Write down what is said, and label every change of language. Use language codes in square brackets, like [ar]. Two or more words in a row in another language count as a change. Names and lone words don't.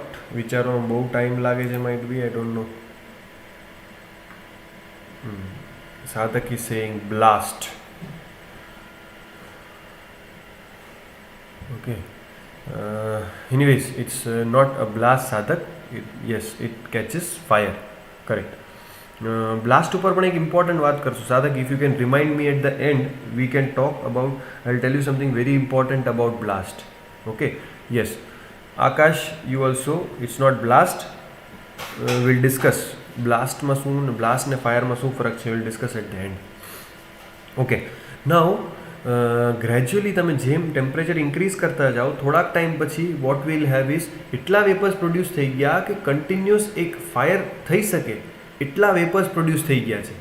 [gu] વિચારવામાં બહુ ટાઈમ લાગે છે, [en] might be, I don't know. Sadhak is saying blast. Okay. Anyways, it's not a blast, Sadhak. Yes, it catches fire. Correct. [gu] Blast ઉપર પણ એક ઇમ્પોર્ટન્ટ વાત કરશું. [en] Sadhak, if you can remind me at the end, we can talk about, I'll tell you something very important about blast. Okay. Yes. Akash, you also, it's not blast. We'll discuss. [gu] બ્લાસ્ટમાં શું ને બ્લાસ્ટ ને ફાયરમાં શું ફરક છે, [en] will discuss at the end. okay, now gradually [gu] તમે જેમ [en] temperature increase [gu] કરતા જાઓ, થોડાક ટાઈમ પછી [en] what will have is [gu] એટલા [en] vapours produce [gu] થઈ ગયા કે કન્ટિન્યુઅસ એક ફાયર થઈ શકે એટલા [en] vapours produce [gu] થઈ ગયા છે.